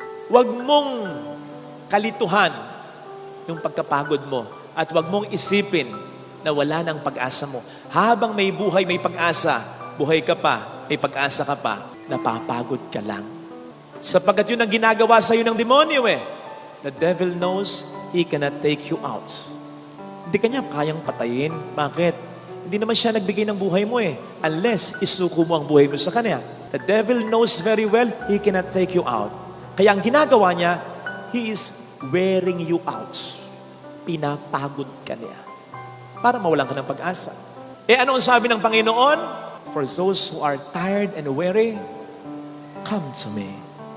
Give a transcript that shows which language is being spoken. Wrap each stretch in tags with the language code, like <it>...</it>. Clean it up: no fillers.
<tl>Huwag mong kalituhan yung pagkapagod mo at huwag mong isipin na wala ng pag-asa mo. Habang may buhay, may pag-asa, buhay ka pa, may pag-asa ka pa, napapagod ka lang. Sapagkat yun ang ginagawa sa iyo ng demonyo eh.</tl> <en>The devil knows he cannot take you out.</en> <tl>Hindi kanya kayang patayin. Bakit? Hindi naman siya nagbigay ng buhay mo eh. Unless isuko mo ang buhay mo sa kanya.</tl> <en>The devil knows very well he cannot take you out.</en> <tl>Kaya ang ginagawa niya,</tl> <en>he is wearing you out.</en> <tl>Pinapagod ka niya. Para mawalan ka ng pag-asa. Eh ano ang sabi ng Panginoon?</tl> <en>For those who are tired and weary, come to me.</en>